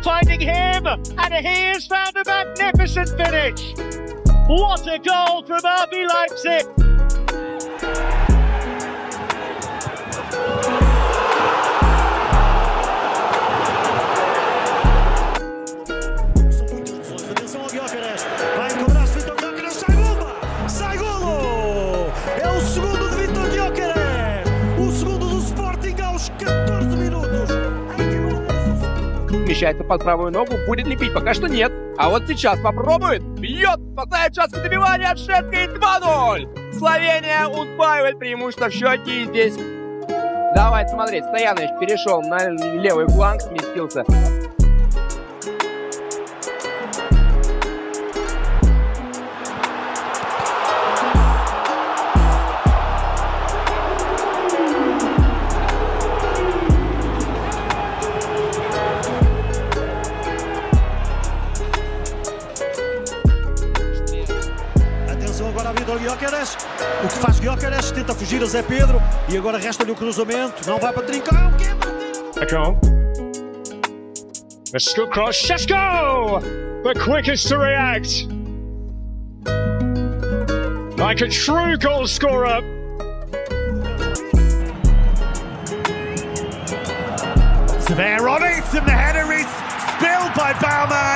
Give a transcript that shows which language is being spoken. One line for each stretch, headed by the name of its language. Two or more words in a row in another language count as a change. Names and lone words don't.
English: finding him, and he has found a magnificent finish. What a goal from RB Leipzig.
Portuguese: Atenção ao Gyökeres, vai cobrar-se Viktor Gyökeres, sai bomba! Sai golo! É o segundo de Viktor Gyökeres, o segundo do Sporting aos 14 minutos.
Russian: Смещается под правую ногу, будет лепить, пока что нет. А вот сейчас попробует, бьет, спасает шансы добивания от Шетка и 2-0. Словения удваивает преимущество в счете и здесь. Давайте смотреть, Стоянович перешел на левый фланг, сместился.
Portuguese: Agora a vida ao Gyökeres, o que faz Gyökeres, tenta fugir a Zé Pedro e agora resta-lhe o cruzamento, não vai para trincar,
English: Sesko. The scoop cross, Sesko! The quickest to react. Like a true goal scorer. Severe on it, and the header is spilled by Baumann.